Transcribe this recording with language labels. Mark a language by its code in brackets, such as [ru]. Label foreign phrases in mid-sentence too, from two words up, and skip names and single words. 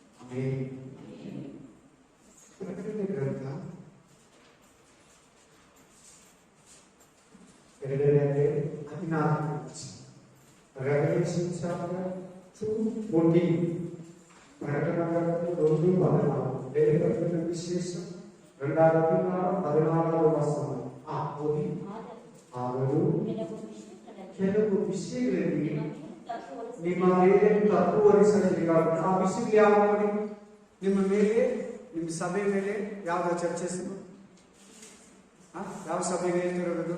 [kn] ಪ್ರಕಟಣೆ ಗ್ರಂಥ 2:14. [en] Revelation chapter 2:14. [te] ప్రకటన గ్రంథం 2:14. దేవుని విశేషం 2:14 వచనం. [kn] ಅವರು ಕೆಲವು ವಿಷಯಗಳಲ್ಲಿ ನಿಮ್ಮ ಮೇಲೆ ತಪ್ಪು ಹೊರಿಸಲಿಲ್ಲ. ಆ ವಿಷಯಗಳು ಯಾವ ನೋಡಿ? ನಿಮ್ಮ ಮೇಲೆ, ನಿಮ್ಮ ಸಭೆ ಮೇಲೆ ಯಾವ್ದು ಚರ್ಚಿಸಿದ್ರು? ಯಾವ ಸಭೆಗೆ ಹೇಳ್ತಿರೋದು?